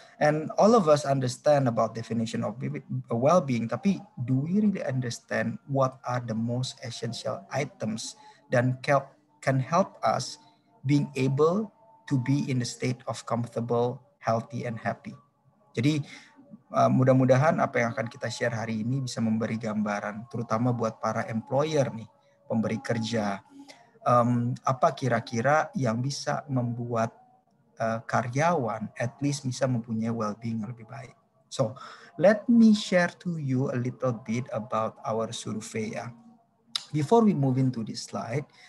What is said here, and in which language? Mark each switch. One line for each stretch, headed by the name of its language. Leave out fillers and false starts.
English: And all of us understand about definition of well-being, tapi do we really understand what are the most essential items that can help us being able to be in the state of comfortable, healthy, and happy?
Indonesian: Jadi mudah-mudahan apa yang akan kita share hari ini bisa memberi gambaran, terutama buat para employer nih, pemberi kerja. Apa kira-kira yang bisa membuat karyawan
English: at least
Indonesian: bisa mempunyai well-being yang lebih baik.
English: So, let me share to you a little bit about our survey. Before we move into this slide,